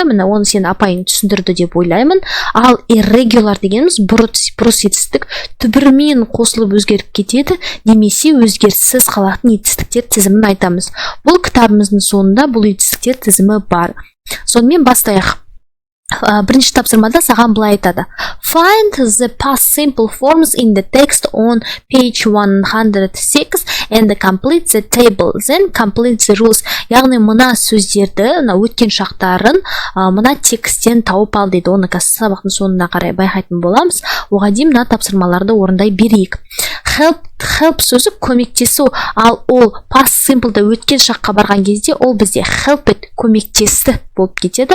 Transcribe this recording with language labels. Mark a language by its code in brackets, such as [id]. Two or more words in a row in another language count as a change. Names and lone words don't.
[kk] Міне оны сен апайың түсіндірді деп ойлаймын. Ал irregular дегеніміз бұрыс етістік түбірмен қосылып өзгеріп кетеді, немесе өзгеріссіз қалатын етістіктер тізімін айтамыз. Бұл кітабымыздың соңында бұл етістіктер тізімі бар. Сонымен бастайық. Бірінші тапсырмада саған былай айтады. [en] Find the past simple forms in the text on page 106 and complete the table, then complete the rules. [kk] Яғни мына сөздерді, өткен шақтарын мына тексттен тауып ал дейді. Оны сабақтың соңына қарай байқайтын боламыз. Оған дейін мына тапсырмаларды орындай берейік. Help сөзі көмектесу, ал ол [en] past simple'да [kk] өткен шаққа барған кезде ол бізде helped көмектесті болып кетеді.